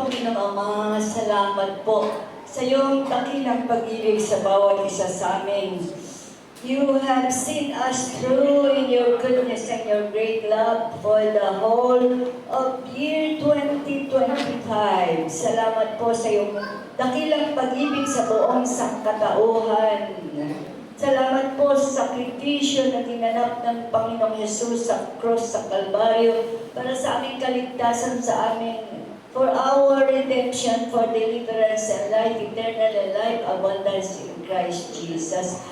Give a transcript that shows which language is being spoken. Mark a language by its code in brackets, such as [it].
[tl] Panginoong Ama, salamat po sa iyong dakilang pag-ibig sa bawat isa sa amin. [en] You have seen us through in your goodness and your great love for the whole of year 2025. [tl] Salamat po sa iyong dakilang pag-ibig sa buong sangkatauhan. Salamat po sa sakripisyo na ginanap ng Panginoong Yesus sa cross sa Kalbaryo para sa aming kaligtasan, sa aming [en] for our redemption, for deliverance and life eternal and life abundance in Christ Jesus.